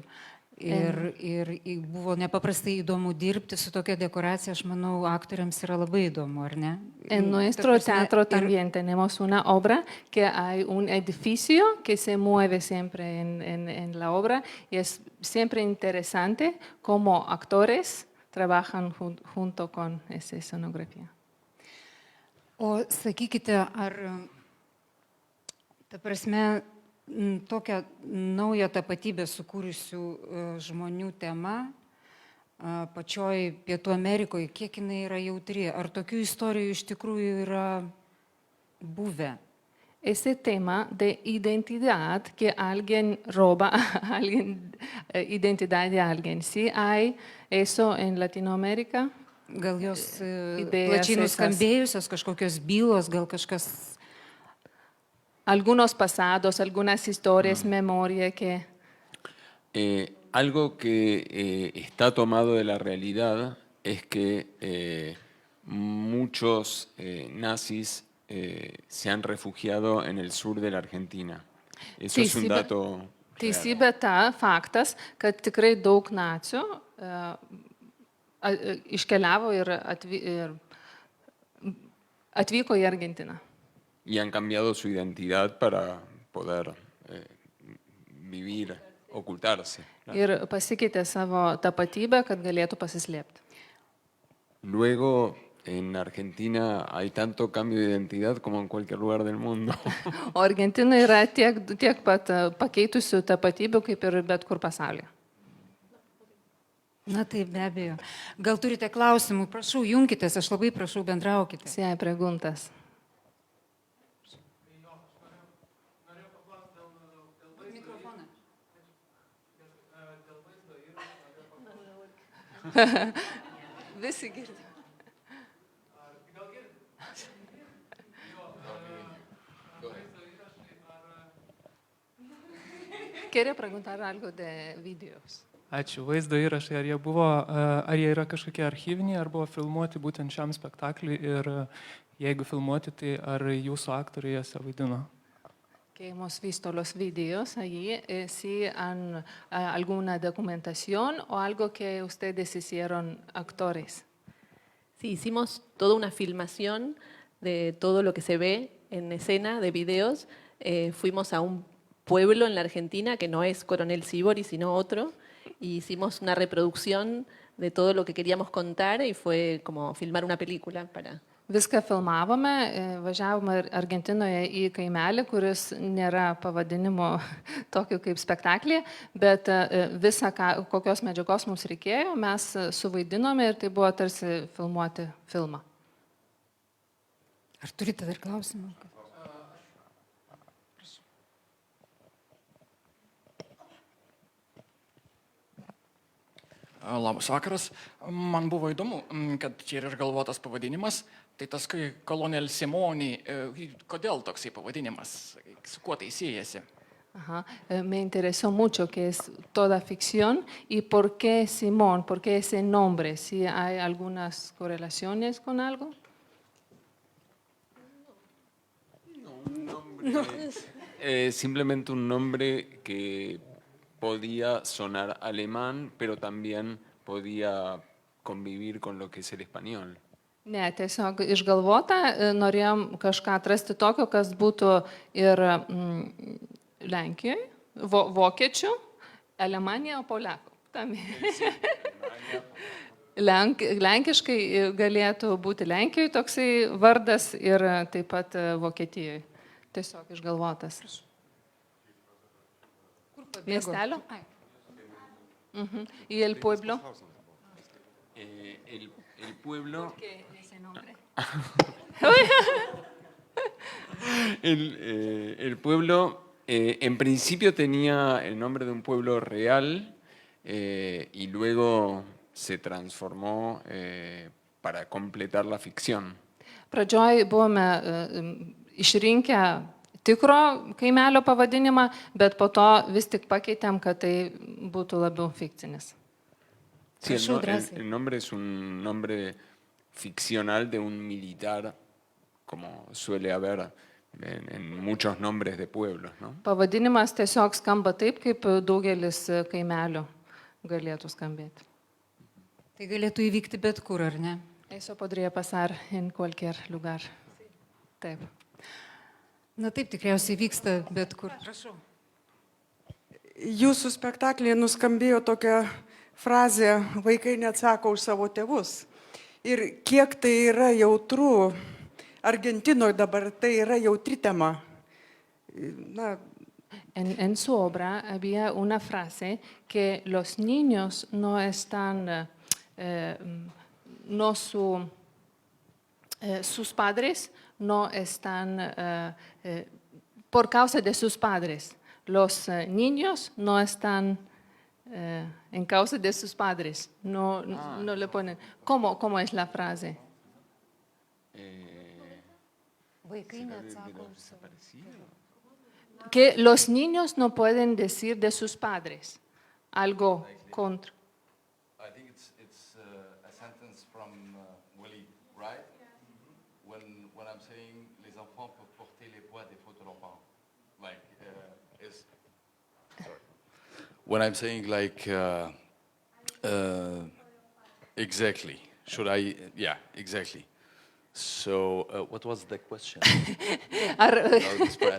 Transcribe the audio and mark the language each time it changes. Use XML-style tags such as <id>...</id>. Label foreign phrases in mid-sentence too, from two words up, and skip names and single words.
<lt>Ir buvo nepaprastai įdomu dirbti su tokia dekoracija, aš manau, aktoriams yra labai įdomu, ar ne?</lt> <es>En nuestro teatro también tenemos una obra que hay un edificio que se mueve siempre en la obra y es siempre interesante cómo actores trabajan junto con esa escenografía.</es> <lt>O sakykite, ar ta prasme tokią naują tapatybę sukūrusių žmonių tema pačioj Pietų Amerikoje, kiek jinai yra jautri? Ar tokių istorijų iš tikrųjų yra buvę?</lt> <es>Ese tema de identidad que alguien roba, identidad de alguien. ¿Sí hay eso en Latinoamérica?</es> <lt>Gal jos plačiai nuskambėjusios kažkokios bylos, gal kažkas...</lt> <es>Algunos pasados, algunas historias, memoria que... Algo que está tomado de la realidad es que muchos nazis se han refugiado en el sur de la Argentina. Eso es un dato real.</es> <lt>Teisybė ta faktas, kad tikrai daug nacių iškeliavo ir atvyko į Argentiną.</lt> <es>Y han cambiado su identidad para poder vivir, ocultarse.</es> <lt>Ir pasikeitė savo tapatybę, kad galėtų pasislėpti.</lt> <es>Luego, en Argentina hay tanto cambio de identidad como en cualquier lugar del mundo.</es> <lt>O Argentina yra tiek pat pakeitusių tapatybių, kaip ir bet kur pasaulyje. Na tai be abejo. Gal turite klausimų? Prašau, junkitės, aš labai prašau, bendraukite.</lt> <es>Si hay preguntas.</es> <lt>Visi girdi.</lt> <es>Quería preguntar algo de videos.</es> <lt>Ačiū. Vaizdo įrašai, ar jie yra kažkokie archyviniai, ar buvo filmuoti būtent šiam spektakliui ir jeigu filmuoti, tai ar jūsų aktoriai juose vaidino?</lt> <es>Que hemos visto los vídeos allí, si han alguna documentación o algo que ustedes hicieron actores. Sí, hicimos toda una filmación de todo lo que se ve en escena de videos. Fuimos a un pueblo en la Argentina que no es Coronel Sibori, sino otro, y hicimos una reproducción de todo lo que queríamos contar y fue como filmar una película para...</es> <lt>Viską filmavome, važiavome Argentinoje į kaimelį, kuris nėra pavadinimo tokio kaip spektaklį, bet visą, kokios medžiagos mums reikėjo, mes suvaidinome ir tai buvo tarsi filmuoti filmą. Ar turite dar klausimą? Labas vakaras. Man buvo įdomu, kad čia yra išgalvotas pavadinimas. Tai tas Colonel Simoni, kodėl toksai pavadinimas, su kuo tai siejasi? Ajá.</lt> <es>Me interesó mucho que es toda ficción y por qué Simón, por qué ese nombre, si hay algunas correlaciones con algo. No, un nombre. Simplemente un nombre que podía sonar alemán, pero también podía convivir con lo que es el español.</es> <lt>Ne, tiesiog išgalvota, norėjom kažką atrasti tokio, kas būtų ir Lenkijoje, vokiečių, Alemanijoje, polakų. Lenkiškai galėtų būti Lenkijoje toksai vardas ir taip pat Vokietijoje. Tiesiog išgalvotas. Miestelio?</lt> <es>¿Y el pueblo? El pueblo... El pueblo, en principio tenía el nombre de un pueblo real y luego se transformó para completar la ficción.</es> <lt>Pradžioj buvome išrinkę tikro kaimelio pavadinimą, bet po to vis tik pakeitėm, kad tai būtų labiau fikcinis.</lt> <es>Sí, el nombre es un nombre ficcional de un militar, como suele haber en muchos nombres de pueblos, ¿no?</es> <lt>Pavadinimas tiesiog skamba taip, kaip daugelis kaimelių galėtų skambėti. Tai galėtų įvykti bet kur, ar ne?</lt> <es>Eso podría pasar en cualquier lugar.</es> <lt>Taip. Na taip, tikriausiai vyksta bet kur. Prašau. Jūsų spektaklėje nuskambėjo tokia frazė, vaikai neatsako už savo tėvus. Ir kiek tai yra jautru, Argentinoje dabar tai yra jautri tema. Na,</lt> <es>En su obra había una frase que los niños no están, sus padres no están, por causa de sus padres, los niños no están en causa de sus padres, no le ponen. ¿Cómo es la frase?</es> <lt>Vaikai neatsako už savo.</lt> <es>Que los niños no pueden decir de sus padres algo contra.</es> <en>I think it's a sentence from Willie Wright when I'm saying</en> <fr>les enfants peuvent porter les poids des fautes de leurs parents.</fr> <en>Like sorry. When I'm saying like exactly. Should I? Yeah, exactly. So what was the question?</en> <lt>Ar,</lt> <en>About this press?</en>